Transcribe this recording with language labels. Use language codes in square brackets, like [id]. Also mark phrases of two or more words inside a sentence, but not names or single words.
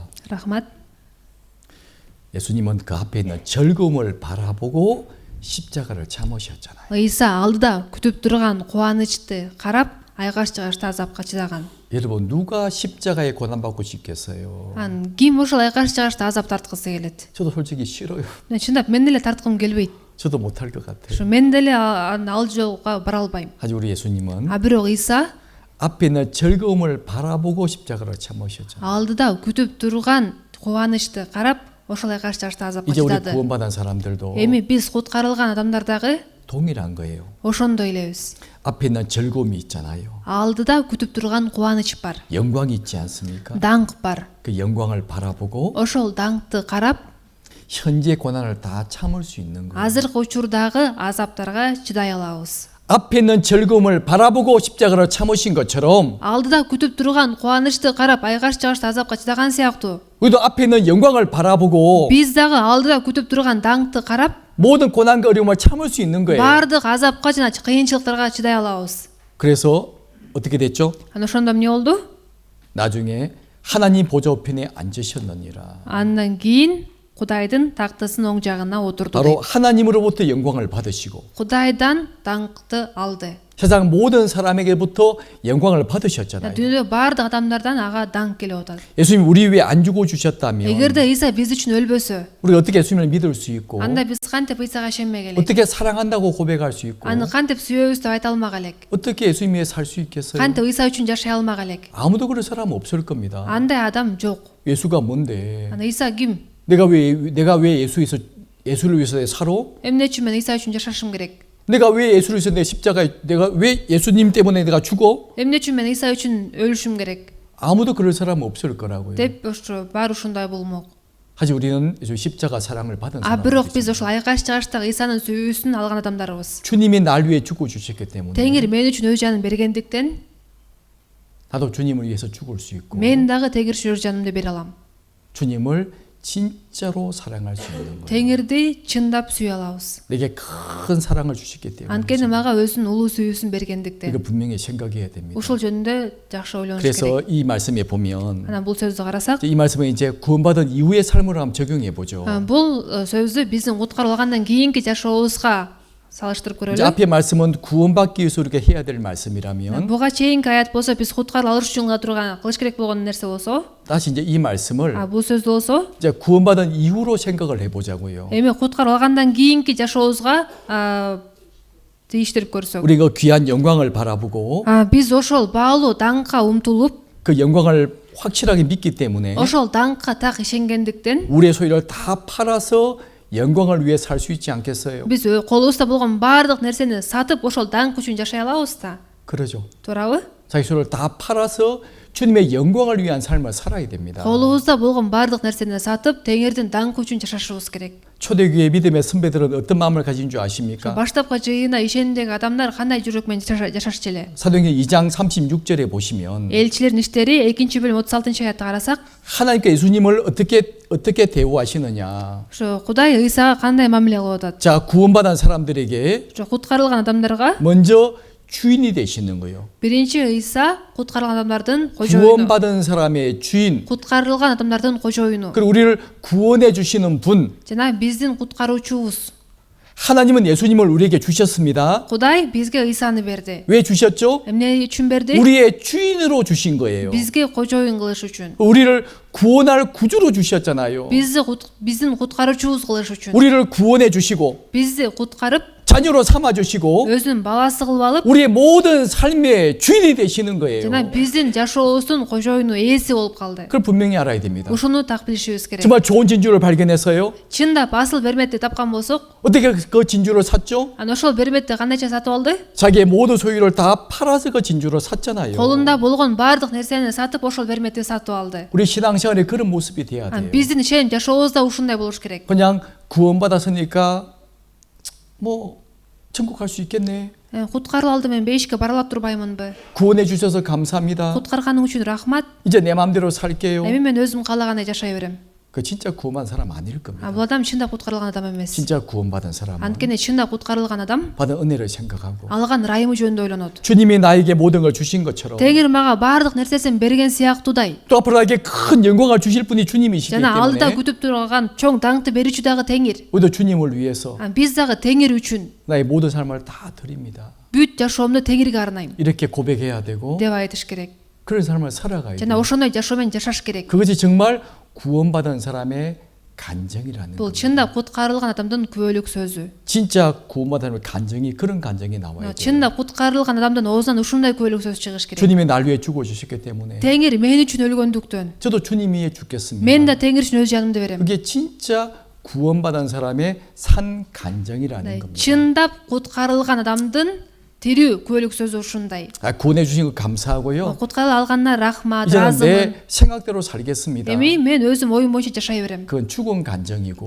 [ky] рахмат. [ko] 예수님은 그 앞에 있는 즐거움을 바라보고 십자가를 참으셨잖아요. [ky] ыйса алдыда күтүп турган кубанычты карап, айгаш жыгачты азапка чыдаган. [ko] 여러분 누가 십자가에 고난받고 싶겠어요? [ky] анан ким ошол айгаш жыгачты азап тарткысы келет? [ko] 저도 솔직히 싫어요. [ky] чындап мен деле тарткым келбейт. [ko] 저도 못할 것 같아요. [ky] ошо мен деле ал жолго бара албайм. [ko] 하지만 우리 예수님은 [ky] бирок ыйса [ko] 앞에 있는 즐거움을 바라보고 십자가를 참으셨잖아요. [ky] алдыда күтүп турган кубанычты карап, ошол айгаш жыгачты азапка [ko] 이제 우리 [ky] чыдады. [ko] 구원받은 사람들도 [ky] эми биз куткарылган адамдар дагы [ko] 동일한 거예요. [ky] ошондой элебиз. [ko] 앞에 있는 즐거움이 있잖아요. [ky] алдыда күтүп турган кубаныч бар, [ko] 영광이 있지 않습니까? [ky] даңк бар. [ko] 그 영광을 바라보고 [ky] ошол даңкты карап, [ko] 현재 고난을 다 참을 수 있는 거예요. [ky] азыркы учурдагы азаптарга чыдай алабыз. [ko] 앞에 있는 즐거움을 바라보고 십자가를 참으신 것처럼 [ky] алдыда күтүп турган кубанычты карап, айгаш жыгачты азапка чыдаган сыяктуу, [ko] 우리도 앞에 있는 영광을 바라보고 [ky] биз дагы алдыда күтүп турган даңкты карап, [ko] 모든 고난과 어려움을 참을 수 있는 거예요. [ky] баардык азапка жана кыйынчылыктарга чыдай алабыз. [ko] 그래서 어떻게 됐죠? [ky] анан ошондо эмне болду? [ko] 나중에 하나님 보좌 우편에 앉으셨느니라. [ky] андан кийин Кудайдын тактысынын оң жагына отурду. [ko] 바로 하나님으로부터 영광을 받으시고 [ky] Кудайдан даңкты алды. [ko] 세상 모든 사람에게부터 영광을 받으셨잖아요. [ky] Дүйнөдө баардык адамдардан ага даңк келип атат. [ko] 예수님 우리 위해 안 죽어 주셨다면 [ky] эгерде ыйса биз үчүн өлбөсө, [ko] 우리가 어떻게 예수님을 믿을 수 있고 [ky] анда биз кантип ыйсага ишенмек элек? [ko] 어떻게 사랑한다고 고백할 수 있고 [ky] аны кантип сүйөбүз деп айта алмак элек? [ko] 어떻게 예수님 위해 살 수 있겠어요? [ky] кантип ыйса үчүн жашай алмак элек? [ko] 아무도 그럴 사람 없을 겁니다. [ky] андай адам жок. [ko] 예수가 뭔데? [ky] ана ыйса ким? [ko] 내가 왜 예수를 위해서 살아? [ky] эмне үчүн мен ыйса үчүн жашашым керек? [ko] 내가 왜 예수를 위해서 내 십자가에 내가 왜 예수님 때문에 내가 죽어? [ky] эмне үчүн мен ыйса үчүн өлүшүм керек? [ko] 아무도 그럴 사람 없을 거라고요. [ky] деп ошо баары ушундай болмок. [ko] 하지만 우리는 십자가 사랑을 받은 [ky] бирок биз [ko] 사람들이죠. [ky] ошол айгаш жыгачтагы ыйсанын сүйүүсүн алган адамдарыбыз. [ko] 주님이 날 위해 죽어 주셨기 때문에 [ky] теңир мен үчүн өз жанын бергендиктен [ko] 나도 주님을 위해서 죽을 수 있고 [ky] мен дагы тегирчи өз жанымды бере алам. [ko] 주님을 진짜로 사랑할 수 있는 거예요. [ky] теңирди чындап сүйө алабыз. [ko] 내게 큰 사랑을 주셨기 때문에 [ky] анткени мага өзүнүн улуу сүйүүсүн бергендиктен. [ko] 이거 분명히 생각해야 됩니다. [ky] ушул жөнүндө жакшы ойлонуш [ko] 그래서 [ky] керек. [ko] 이 말씀에 보면 [ky] анан бул сөздү карасак, [ko] 이 말씀은 이제 구원받은 이후의 삶으로 한번 적용해 보죠. [ky] бул сөздү биздин куткарылгандан кийинки жашообузга салыштырып [ko] 이제 [ky] көрөлү. [ko] 앞에 말씀은 구원받기 위해서 우리가 해야 될 말씀이라면 [ky] буга чейинки аят болсо биз куткарылып алыш үчүн кыла турган кылыш керек болгон нерсе болсо, [ko] 다시 이제 이 말씀을 [ky] бул сөздү болсо [ko] 이제 구원받은 이후로 생각을 해보자고요. [ky] эми куткарып алгандан кийинки жашообузга тийиштирип көрсөк, [ko] 우리가 귀한 영광을 바라보고 [ky] биз ошол баалуу даңкка умтулуп, [ko] 그 영광을 확실하게 믿기 때문에 [ky] ошол даңкка так ишенгендиктен [ko] 우리의 소유를 다 팔아서 영광을 위해 살 수 있지 않겠어요? [ky] биз колубузда болгон баардык нерсени сатып ошол даңк үчүн жашай алабыз да. [ko] 그러죠. [ky] туурабы? [ko] 자기 소유를 다 팔아서 주님의 영광을 위한 삶을 살아야 됩니다. [ky] колубузда болгон баардык нерсени сатып теңирдин даңкы үчүн жашашыбыз керек. [ko] 초대교회 믿음의 선배들은 어떤 마음을 가진 줄 아십니까? [ky] баштапкы жыйына ишендиги адамдар кандай жүрөк менен жашашчу эле? [ko] 사도행전 2장 36절에 보시면 [ky] элчилердин иштери 2-бөлүм 36-аятты карасак, [ko] 하나님께 예수님을 어떻게 대우하시느냐? [ky] ошо Кудай ыйсага кандай мамиле кылып атат? [ko] 자, 구원받은 사람들에게 [ky] ошо куткарылган адамдарга [ko] 먼저 주인이 되시는 거예요. [ky] биринчи ыйса куткарылган адамдардын кожоюну, [ko] 구원받은 사람의 주인. [ky] куткарылган адамдардын кожоюну [ko] 그리고 우리를 구원해 주시는 분. [ky] жана биздин куткаруучубуз. [ko] 하나님은 예수님을 우리에게 주셨습니다. [ky] Кудай бизге Ыйсаны берди. [ko] 왜 주셨죠? [ky] Эмне үчүн берди? [ko] 우리의 주인으로 주신 거예요. [ky] Бизге кожоюн кылыш үчүн. [ko] 우리를 구원할 구주로 주셨잖아요. [ky] Биздин куткаруучубуз кылыш үчүн. [ko] 우리를 구원해 주시고 [ky] Бизди куткарып, [ko] 자녀로 삼아 주시고 [ky] өзүнүн баласы кылып алып, [ko] 우리의 모든 삶의 주인이 되시는 거예요. [ky] жана биздин жашообуздун кожоюну ээси болуп калды. [ko] 그걸 분명히 알아야 됩니다. [ky] Ушуну так билишибиз керек. [ko] 정말 좋은 진주를 발견해서요. [ky] Чындап асыл берметти тапкан болсок, [ko] 어떻게 그 진주를 샀죠? [ky] анан ошол берметти кандайча сатып алды? [ko] 자기의 모든 소유를 다 팔아서 그 진주를 샀잖아요. [ky] Колунда болгон баардык нерсени сатып, ошол берметти сатып алды. [ko] 우리 신앙생활에 그런 모습이 돼야 돼요. [ky] Биздин ишеним жашообузда ушундай болуш керек. [ko] 그냥 구원받았으니까 뭐 천국 갈 수 있겠네. [ky] Куткарылып алды, мен бейишке бара ала турбаймынбы? [ko] 구원해 주셔서 감사합니다. [ky] Куткарганың үчүн рахмат. [ko] 이제 내 마음대로 살게요. [ky] Эми мен өзүм каалагандай жашай берем. [ko] 그 진짜 구원받은 사람 아닐 겁니다. [ky] Бул адам чындап куткарылган адам эмес. [ko] 진짜 구원받은 사람은 [ky] Анткени чындап куткарылган адам [ko] 받은 은혜를 생각하고 [ky] алган ырайымы жөнүндө ойлонот. [ko] 주님이 나에게 모든 걸 주신 것처럼 [ky] Теңир мага баардык нерсесин берген сыяктуудай. [ko] 또 앞으로 나에게 큰 영광을 주실 분이 주님이시기 [ky] Жана алдыда [ko] 때문에 [ky] күтүп турган чоң даңкты берүүчү дагы Теңир. [ko] 우리도 주님을 위해서 [ky] Биз дагы Теңир үчүн [ko] 나의 모든 삶을 다 드립니다. [ky] бүт жашоомду Теңирге арнайм [ko] 이렇게 고백해야 되고 [ky] деп айтыш керек. [ko] 그런 삶을 살아가야 [ky] Жана [ko] 돼요. [ky] ошондой жашоомен жашаш керек. [ko] 그것이 정말 구원받은 사람의 간증이라는 [ky] Бул [ko] 겁니다. [ky] чындап куткарылган адамдын күбөлүк сөзү. [ko] 진짜 구원받은 사람의 간증이 그런 간증이 나와야 돼요. [ky] Чындап куткарылган адамдын оозунан ушундай күбөлүк сөз чыгыш керек. [ko] 주님이 날 위해 죽어주셨기 때문에 [ky] Теңир мен үчүн өлгөндүктөн [ko] 저도 주님 위해 죽겠습니다. [ky] мен да Теңир үчүн өз жанымды берем. [ko] 그게 진짜 구원받은 사람의 산 간증이라는 겁니다. [ky] Чындап куткарылган адамдын тирүү күбөлүк сөзү ушундай. [ko] 구원해 주신 거 감사하고요. [ky] Куткарылып алганына рахмат, [ko] 이제는 [ky] разымын. [ko] 내 생각대로 살겠습니다. [ky] Эми мен өзүм оюм боюнча жашай берем. [ko] 그건 죽은 간증이고